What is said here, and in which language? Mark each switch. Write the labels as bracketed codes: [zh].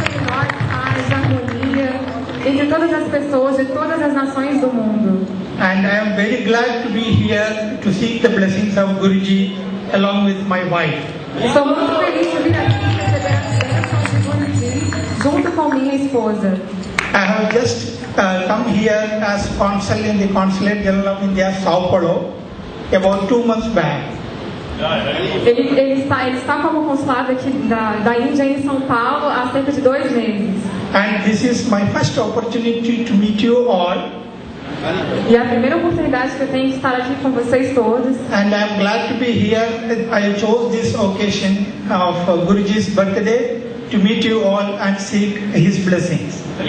[pt] Harmonia entre todas as pessoas de todas as nações do mundo. [en] And I am very glad to be here to seek the blessings of Guruji along with my wife. [pt] Estou muito feliz de vir aqui receber as bênçãos de Guruji junto com minha esposa. [en] I have just come here as consul in the Consulate General of India, Sao Paulo, about 2 months back. [pt] Ele está como consulado aqui da Índia em São Paulo há cerca de 2 meses. [en] And this is my first opportunity to meet you all. [pt] E é a primeira oportunidade que eu tenho de estar aqui com vocês todos. [en] And I am glad to be here. I chose this occasion of Guruji's birthday to meet you all and seek his blessings.